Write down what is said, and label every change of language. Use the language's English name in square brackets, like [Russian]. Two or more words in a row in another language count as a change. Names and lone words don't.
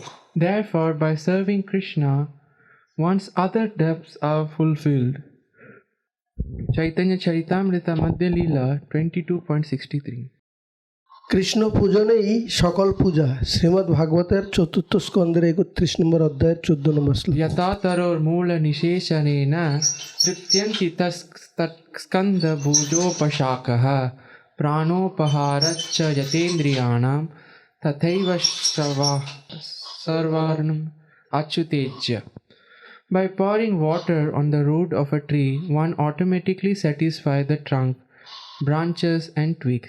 [English] therefore by serving Krishna, one's other debts are fulfilled. Chaitanya Charitamrita Madhya Leela 22.63. [Bangla] কৃষ্ণ পূজনেই সকল পূজা শ্রীমদ্ ভাগবতের চতুর্থ স্কন্ধের 31 নম্বর অধ্যায়ের 14 নম্বর শ্লোক [Sanskrit] यथा तरोर्मूल निषेचनेन तृप्यन्ति स्कन्ध भुजोपशाखाः प्राणोपहाराच्च यथेन्द्रियाणां तथैव सर्वार्हणम् अच्युतेज्या. [English] By pouring water on the root of a tree, one automatically satisfies the trunk, branches and twigs.